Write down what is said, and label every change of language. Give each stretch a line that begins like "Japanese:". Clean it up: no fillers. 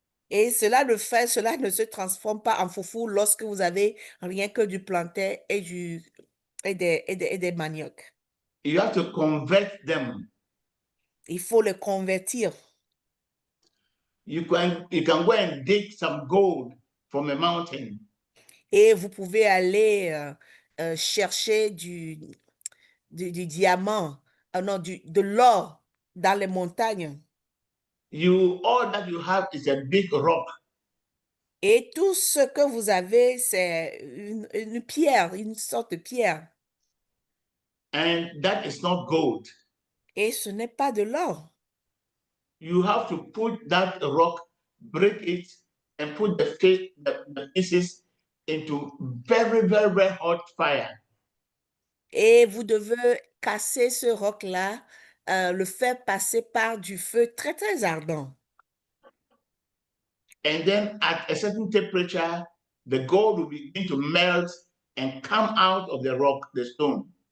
French: Et cela ne se transforme pas en foufou lorsque vous avez rien que du plantain et des maniocs.
English: You have to convert them.
French: Il faut le convertir.
English: You can go and dig some gold from a mountain.
French: Et vous pouvez aller chercher du diamant, non, de l'or dans les montagnes.
English: All that you have is a big rock.
French: Et tout ce que vous avez, c'est une pierre, une sorte de pierre.
English: And that is not gold.
French: Et ce n'est pas de l'or.
English: You have to put that rock, break it, and put the pieces into very, very, very hot fire.
French: Et vous devez casser ce roc-là, le faire passer par du feu très, très ardent.
English: And then at a certain temperature, the gold will begin to melt and come out of the rock, the stone.